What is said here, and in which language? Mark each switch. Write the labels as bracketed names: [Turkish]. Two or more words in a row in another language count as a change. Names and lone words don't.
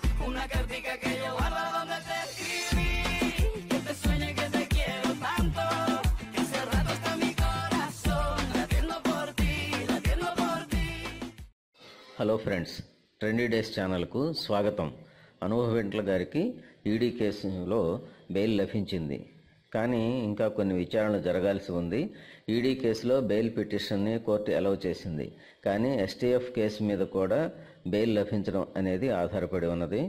[Spanish] una cartica que yo guardo donde te escribí, que te sueñe que te quiero tanto, que hace rato está mi corazón latiendo por ti, latiendo por ti. [English] hello friends, [Telugu] ట్రెండీ డేస్ ఛానల్కు స్వాగతం. అనుభవ్ వెంట్ల గారికి ఈడీ కేసులో బెయిల్ లభించింది, కానీ ఇంకా కొన్ని విచారణలు జరగాల్సి ఉంది. ఈడీ కేసులో [English] bail petitionని [Telugu] కోర్టు అలౌ చేసింది, కానీ ఎస్టీఎఫ్ కేసు మీద కూడా బెయిల్ లభించడం అనేది ఆధారపడి ఉన్నది.